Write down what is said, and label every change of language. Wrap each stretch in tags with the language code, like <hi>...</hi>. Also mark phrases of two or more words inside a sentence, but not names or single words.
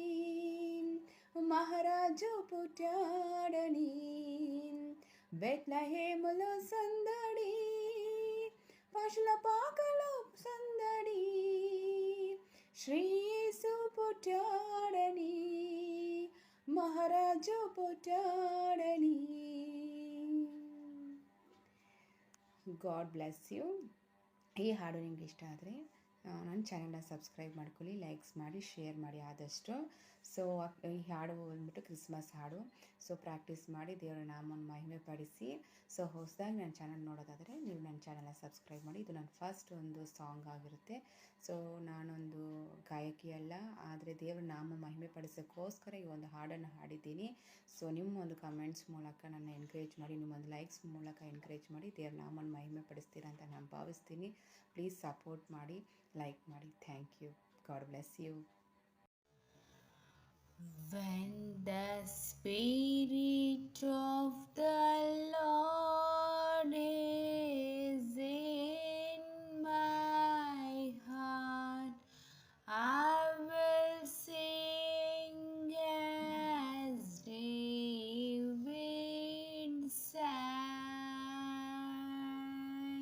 <te>మహారాజు పుట్టాడని, బెత్లెహేములో సందడి, పశుల పాకలో సందడి, శ్రీ యేసు పుట్టాడని, మహారాజు పుట్టాడని.</te> <en>God bless you.</en> <kn>ಈ ಹಾಡು ನಿಮ್ಗೆ ಇಷ್ಟ ಆದರೆ ನನ್ನ ಚಾನಲ್ನ ಸಬ್ಸ್ಕ್ರೈಬ್ ಮಾಡ್ಕೊಳ್ಳಿ, ಲೈಕ್ಸ್ ಮಾಡಿ, ಶೇರ್ ಮಾಡಿ ಆದಷ್ಟು. ಸೊ ಈ ಹಾಡು ಬಂದ್ಬಿಟ್ಟು ಕ್ರಿಸ್ಮಸ್ ಹಾಡು. ಸೊ ಪ್ರಾಕ್ಟೀಸ್ ಮಾಡಿ ದೇವರ ನಾಮವನ್ನು ಮಹಿಮೆ ಪಡಿಸಿ. ಸೊ ಹೊಸದಾಗಿ ನನ್ನ ಚಾನಲ್ ನೋಡೋದಾದರೆ ನೀವು ನನ್ನ ಚಾನಲ್ನ ಸಬ್ಸ್ಕ್ರೈಬ್ ಮಾಡಿ. ಇದು ನನ್ನ ಫಸ್ಟ್ ಒಂದು ಸಾಂಗ್ ಆಗಿರುತ್ತೆ. ಸೊ ನಾನೊಂದು ಗಾಯಕಿ ಅಲ್ಲ, ಆದರೆ ದೇವರ ನಾಮ ಮಹಿಮೆ ಪಡಿಸೋಕ್ಕೋಸ್ಕರ ಈ ಒಂದು ಹಾಡನ್ನು ಹಾಡಿದ್ದೀನಿ. ಸೊ ನಿಮ್ಮ ಒಂದು ಕಮೆಂಟ್ಸ್ ಮೂಲಕ ನನ್ನ ಎನ್ಕರೇಜ್ ಮಾಡಿ, ನಿಮ್ಮೊಂದು ಲೈಕ್ಸ್ ಮೂಲಕ ಎನ್ಕರೇಜ್ ಮಾಡಿ ದೇವರ ನಾಮನ ಮಹಿಮೆ ಪಡಿಸ್ತೀರಾ ಅಂತ ನಾನು ಭಾವಿಸ್ತೀನಿ.</kn> <en>please support</en> <kn>ಮಾಡಿ, ಲೈಕ್ ಮಾಡಿ.</kn> <en>thank you. God bless you. When the Spirit of the Lord is in my heart, I will sing as David sang.</en>